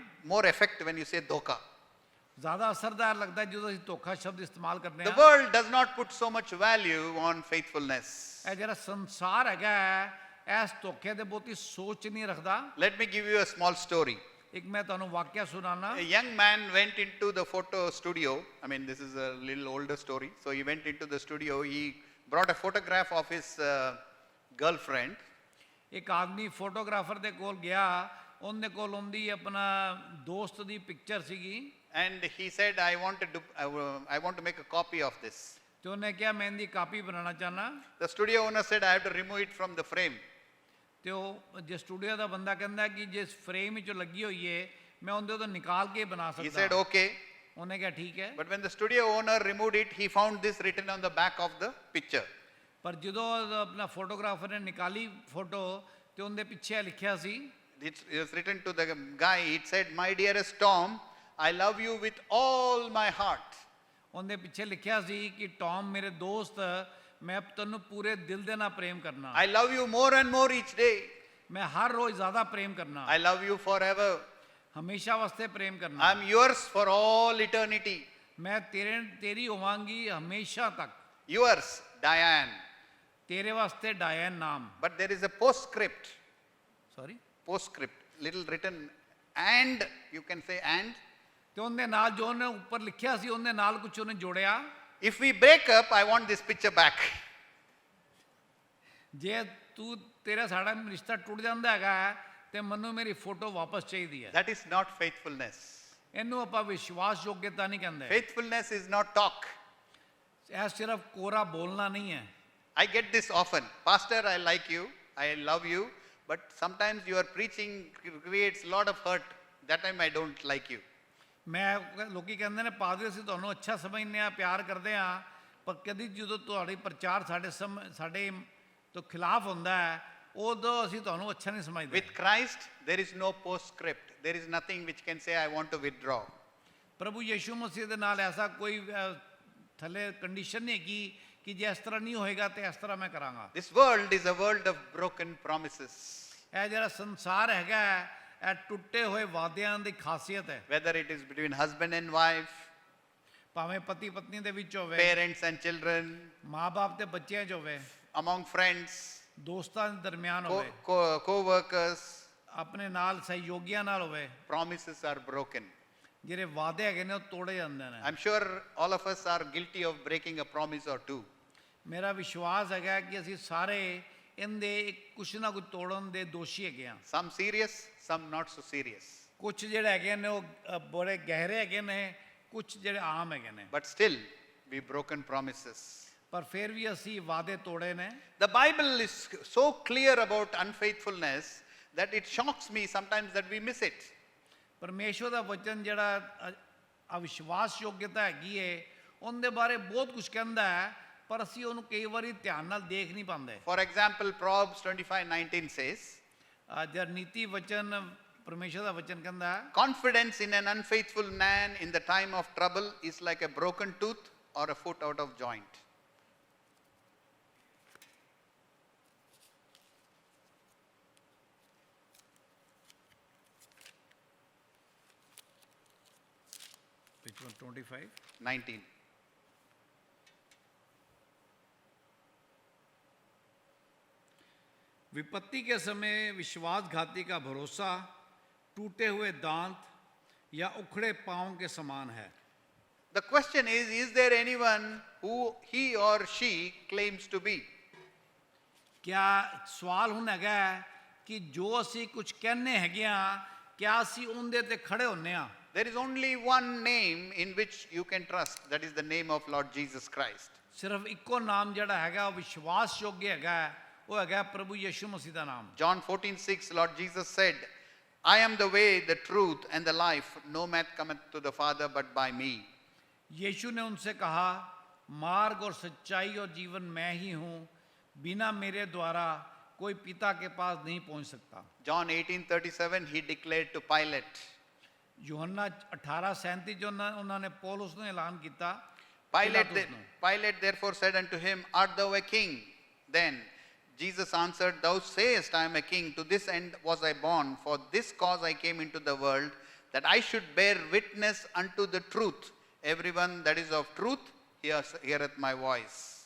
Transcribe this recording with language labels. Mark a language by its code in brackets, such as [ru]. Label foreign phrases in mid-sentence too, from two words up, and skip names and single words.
[en] It more effect when you say dhoka. [pa] ਜ਼ਿਆਦਾ ਅਸਰਦਾਰ ਲੱਗਦਾ ਹੈ ਜਦੋਂ ਅਸੀਂ ਧੋਖਾ ਸ਼ਬਦ ਇਸਤੇਮਾਲ ਕਰਨੇ [en] The [pa] ਆ। [en] world does not put so much value on faithfulness. [pa] ਇਹ ਜਿਹੜਾ ਸੰਸਾਰ ਹੈਗਾ ਹੈ ਇਸ ਧੋਖੇ ਦੇ ਬਹੁਤੀ ਸੋਚ ਨਹੀਂ ਰੱਖਦਾ। [en] Let me give you a small story. [pa] ਇੱਕ ਮੈਂ ਤੁਹਾਨੂੰ ਵਾਕਿਆ ਸੁਣਾਉਣਾ। [en] A young man went into the photo studio. I mean, this is a little older story. So he went into the studio. He brought a photograph of his girlfriend. [pa] ਇੱਕ ਆਦਮੀ ਫੋਟੋਗ੍ਰਾਫਰ ਦੇ ਕੋਲ ਗਿਆ, ਉਹਦੇ ਕੋਲ ਉਹਦੀ ਆਪਣਾ ਦੋਸਤ ਦੀ ਪਿਕਚਰ ਸੀਗੀ [en] And he said, I want to make a copy of this. [pa] ਤੇ ਉਹਨੇ ਕਿਹਾ ਮੈਂ ਇਹਦੀ ਕਾਪੀ ਬਣਾਉਣਾ ਚਾਹਨਾ। [en] The studio owner said, I have to remove it from the frame. [pa] ਤੇ ਉਹ ਜੇ ਸਟੂਡੀਓ ਦਾ ਬੰਦਾ ਕਹਿੰਦਾ ਕਿ ਜਿਸ ਫਰੇਮ ਵਿੱਚ ਲੱਗੀ ਹੋਈ ਹੈ ਮੈਂ ਉਹਦੇ ਤੋਂ ਨਿਕਾਲ ਕੇ ਬਣਾ [en] He said, [pa] ਸਕਦਾ। [en] okay. [pa] ਉਹਨੇ ਕਿਹਾ ਠੀਕ ਹੈ। [en] But when the studio owner removed it, he found this written on the back of the picture. [pa] ਪਰ ਜਦੋਂ ਆਪਣਾ ਫੋਟੋਗ੍ਰਾਫਰ ਨੇ ਨਿਕਾਲੀ ਫੋਟੋ ਤੇ ਉਹਦੇ ਪਿੱਛੇ ਲਿਖਿਆ ਸੀ, [en] It was written to the guy. It said, my dearest Tom, I love you with all my heart. [pa] ਉਹਦੇ ਪਿੱਛੇ ਲਿਖਿਆ ਸੀ ਕਿ ਟੌਮ ਮੇਰੇ ਦੋਸਤ ਮੈਂ ਤੈਨੂੰ ਪੂਰੇ ਦਿਲ ਦੇ ਨਾਲ ਪ੍ਰੇਮ ਕਰਨਾ, [en] I love you more and more each day. [pa] ਮੈਂ ਹਰ ਰੋਜ਼ ਜ਼ਿਆਦਾ ਪ੍ਰੇਮ ਕਰਨਾ, [en] I love you forever. [pa] ਹਮੇਸ਼ਾ ਵਾਸਤੇ ਪ੍ਰੇਮ ਕਰਨਾ, [en] I'm yours for all eternity. [pa] ਮੈਂ ਤੇਰੀ ਹੋਵਾਂਗੀ ਹਮੇਸ਼ਾ ਤੱਕ। [en] Yours, Diane. [pa] ਤੇਰੇ ਵਾਸਤੇ ਡਾਇਨ ਨਾਮ। [en] But there is a postscript. ਸੌਰੀ Postscript, little written, and you can say and. [pa] ਤੇ ਉਹਦੇ ਨਾਲ ਜੋ ਉਹਨੇ ਉੱਪਰ ਲਿਖਿਆ ਸੀ ਉਹਦੇ ਨਾਲ ਕੁਝ ਉਹਨੇ ਜੋੜਿਆ। [en] If we break up, I want this picture back. [pa] ਜੇ ਤੇਰਾ ਸਾਡਾ ਰਿਸ਼ਤਾ ਟੁੱਟ ਜਾਂਦਾ ਹੈਗਾ ਤੇ ਮੈਨੂੰ ਮੇਰੀ ਫੋਟੋ ਵਾਪਸ ਚਾਹੀਦੀ ਹੈ। [en] That is not faithfulness. [pa] ਇਹਨੂੰ ਆਪਾਂ ਵਿਸ਼ਵਾਸ ਯੋਗਤਾ ਨਹੀਂ ਕਹਿੰਦੇ। [en] Faithfulness is not talk. [pa] ਇਹ ਸਿਰਫ ਕੋਰਾ ਬੋਲਣਾ ਨਹੀਂ ਹੈ। [en] I get this often. Pastor, I like you. I love you. But sometimes your preaching creates a lot of hurt. That time I don't like you. [pa] ਮੈਂ ਲੋਕੀ ਕਹਿੰਦੇ ਨੇ ਪਾਦਰੀ ਅਸੀਂ ਤੁਹਾਨੂੰ ਅੱਛਾ ਸਮਝਦੇ ਆ, ਪਿਆਰ ਕਰਦੇ ਆ, ਪਰ ਕਦੀ ਜਦੋਂ ਤੁਹਾਡੀ ਪ੍ਰਚਾਰ ਸਾਡੇ ਤੋਂ ਖਿਲਾਫ ਹੁੰਦਾ ਹੈ ਉਦੋਂ ਅਸੀਂ ਤੁਹਾਨੂੰ ਅੱਛਾ ਨਹੀਂ ਸਮਝਦੇ। [en] With Christ, there is no postscript. There is nothing which can say, I want to withdraw. [pa] ਪ੍ਰਭੂ ਯਿਸੂ ਮਸੀਹ ਦੇ ਨਾਲ ਐਸਾ ਕੋਈ ਥੱਲੇ ਕੰਡੀਸ਼ਨ ਨਹੀਂ ਹੈਗੀ ਕਿ ਜੇ ਇਸ ਤਰ੍ਹਾਂ ਨਹੀਂ ਹੋਏਗਾ ਤੇ ਇਸ ਤਰ੍ਹਾਂ ਮੈਂ ਕਰਾਂਗਾ। [en] This world is a world of broken promises. [pa] ਇਹ ਜਿਹੜਾ ਸੰਸਾਰ ਹੈਗਾ ਇਹ ਟੁੱਟੇ ਹੋਏ ਵਾਅਦਿਆਂ ਦੀ ਖਾਸੀਅਤ ਹੈ। [en] whether it is between husband and wife, [pa] ਭਾਵੇਂ ਪਤੀ ਪਤਨੀ ਦੇ ਵਿੱਚ ਹੋਵੇ, [en] parents and children, [pa] ਮਾਂ-ਬਾਪ ਤੇ ਬੱਚਿਆਂ 'ਚ ਹੋਵੇ, [en] among friends, [pa] ਦੋਸਤਾਂ ਦੇ ਦਰਮਿਆਨ ਹੋਵੇ, [en] co-workers, [pa] ਆਪਣੇ ਨਾਲ ਸਹਿਯੋਗੀਆਂ ਨਾਲ ਹੋਵੇ, [en] promises are broken. [pa] ਜਿਹੜੇ ਵਾਅਦੇ ਹੈਗੇ ਨੇ ਉਹ ਤੋੜੇ ਜਾਂਦੇ ਨੇ। [en] I'm sure all of us are guilty of breaking a promise or two. [pa] ਮੇਰਾ ਵਿਸ਼ਵਾਸ ਹੈਗਾ ਕਿ ਅਸੀਂ ਸਾਰੇ ਇਹਦੇ ਕੁਛ ਨਾ ਕੁਛ ਤੋੜਨ ਦੇ ਦੋਸ਼ੀ ਹੈਗੇ ਆ। [en] Some serious, some not so serious. [pa] ਕੁਛ ਜਿਹੜੇ ਹੈਗੇ ਨੇ ਉਹ ਬੜੇ ਗਹਿਰੇ ਹੈਗੇ ਨੇ, ਕੁਛ ਜਿਹੜੇ ਆਮ ਹੈਗੇ ਨੇ, [en] But still, we broken promises. [pa] ਪਰ ਫਿਰ ਵੀ ਅਸੀਂ ਵਾਅਦੇ ਤੋੜੇ ਨੇ। [en] The Bible is so clear about unfaithfulness that it shocks me sometimes that we miss it. [pa] ਪਰਮੇਸ਼ਵਰ ਦਾ ਵਚਨ ਜਿਹੜਾ ਅਵਿਸ਼ਵਾਸ ਯੋਗਤਾ ਹੈਗੀ ਏ, ਉਹਦੇ ਬਾਰੇ ਬਹੁਤ ਕੁਝ ਕਹਿੰਦਾ ਹੈ, ਪਰ ਅਸੀਂ ਉਹਨੂੰ ਕਈ ਵਾਰੀ ਧਿਆਨ ਨਾਲ ਦੇਖ ਨਹੀਂ ਪਾਉਂਦੇ। [en] For example, Proverbs 25:19 says, [pa] ਜਦ ਨੀਤੀ ਵਚਨ ਪਰਮੇਸ਼ਵਰ ਦਾ ਵਚਨ ਕਹਿੰਦਾ ਹੈ, [en] confidence in an unfaithful man in the time of trouble is like a broken tooth or a foot out of joint. which one, 25? 19. [hi] विपत्ति के समय विश्वासघाती का भरोसा टूटे हुए दांत या उखड़े पांव के समान है। [en] The question is there anyone who he or she claims to be? [pa] क्या ਸਵਾਲ ਹੁਣ ਹੈਗਾ ਹੈ ਕਿ ਜੋ ਅਸੀਂ ਕੁਝ ਕਹਿੰਨੇ ਹੈਗੇ ਆ, ਕਿਆ ਅਸੀਂ ਉਹਦੇ ਤੇ ਖੜੇ ਹੁੰਨੇ ਆ? [en] There is only one name in which you can trust, that is the name of Lord Jesus Christ. [pa] ਸਿਰਫ ਇੱਕੋ ਨਾਮ ਜਿਹੜਾ ਹੈਗਾ ਉਹ ਵਿਸ਼ਵਾਸਯੋਗ ਹੈਗਾ ਹੈ, ਉਹ ਹੈਗਾ ਪ੍ਰਭੂ ਯਿਸੂ ਮਸੀਹ ਦਾ ਨਾਮ। [en] John 14:6, Lord Jesus said, I am the way, the truth and the life. No man cometh to the Father but by me. [hi] यीशु ने उनसे कहा, मार्ग और सच्चाई और जीवन मैं ही हूँ, बिना मेरे द्वारा कोई पिता के पास नहीं पहुँच सकता। [en] John 18:37, he declared to Pilate. [hi] यूहन्ना 18:37 जो उन्होंने पौलुस ने ऐलान किया। [en] Pilate therefore said unto him, Art thou a king? Then Jesus answered, Thou sayest, I am a king. To this end was I born. For this cause I came into the world, that I should bear witness unto the truth. Everyone that is of truth heareth my voice.